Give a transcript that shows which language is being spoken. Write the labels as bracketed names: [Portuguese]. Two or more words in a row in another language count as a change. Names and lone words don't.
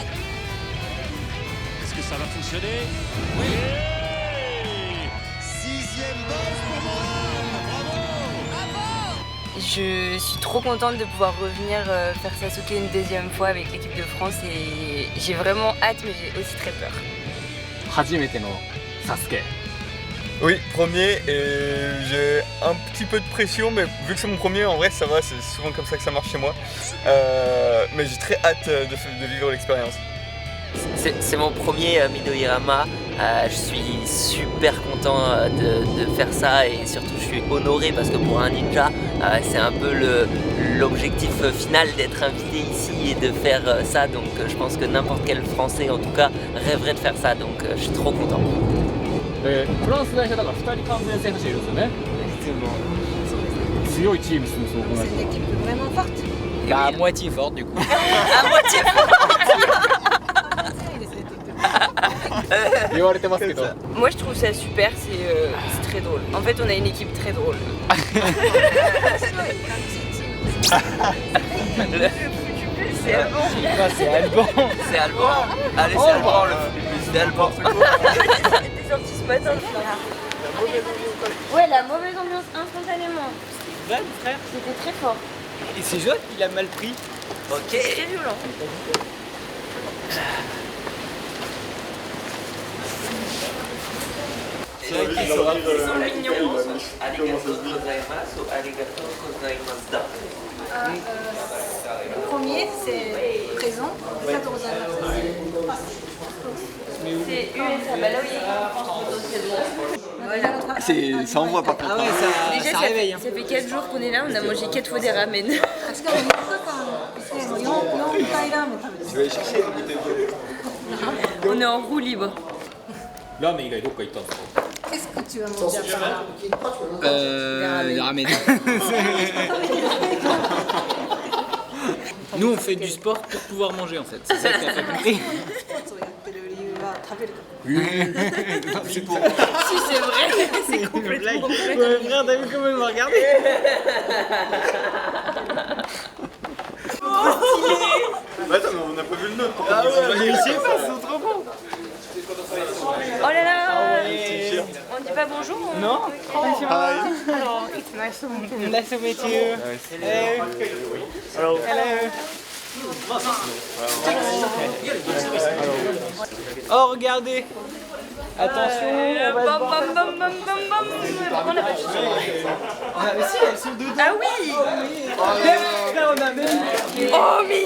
[French] Est-ce que ça va fonctionner? Oui. 6e boss pour Morad. Bravo. Je suis trop contente de pouvoir revenir faire Sasuke une deuxième fois avec l'équipe de France et j'ai vraiment hâte mais j'ai aussi très peur. [Japanese] 初めてのサスケ。 [French] Oui, premier, et j'ai un petit peu de pression, mais vu que c'est mon premier, en vrai ça va, c'est souvent comme ça que ça marche chez moi. Mais j'ai très hâte de vivre l'expérience. C'est mon premier Midoriyama. Je suis super content de faire ça et surtout je suis honoré parce que pour un ninja, c'est un peu l'objectif final d'être invité ici et de faire ça. Donc je pense que n'importe quel Français en tout cas rêverait de faire ça. Donc je suis trop content. [Japanese] フランス代表だから2人完全選手いるんですよね。強いチームですね、そう考えると。 [French] équipe vraiment forte. Bah, à moitié forte du coup. À moitié forte. [Japanese] 言われてますけど。 [French] Moi je trouve ça super, c'est très drôle. En fait on a une équipe très drôle. C'est Alban. C'est Alban. C'est Alban. Allez, c'est Alban le plus. C'est Alban. T'es sorti ce matin. Ouais, la mauvaise ambiance instantanément. Vrai, frère. C'était très fort. Et c'est Jot, il a mal pris. Ok. Très violent. Ils sont mignons. [Japanese] ありがとうございます、ありがとうございました. [French] Le premier, c'est présent. C'est USA. Bah là oui. Ça envoie par contre. Ah ouais, Déjà, ça réveille. ça fait 4 jours qu'on est là, on a mangé 4 fois des ramen. Je vais aller chercher. On est en roue libre. [Japanese] ラーメン以外どっか行ったんですか。 [French] Qu'est-ce que tu vas manger après ça? Des ramen. Nous on fait du sport pour pouvoir manger en fait. C'est ça que t'as pas compris. Si c'est vrai, c'est complètement vrai. Ouais, frère, t'as vu comment il m'a regardé? Attends, mais on n'a pas vu le nôtre. Ah ouais, mais je sais pas, ils sont trop bons. Oh là là. On dit pas bonjour? Non? Alors, [English] it's nice to meet you. Nice to meet you. Hello. Hello. [French] Oh, regardez. Attention, on va se Bam voir. bam bam bam bam bam. On a pas de chute. Ah, mais si, elles sont dedans. Ah oui. Là, on a même... Oh Mika.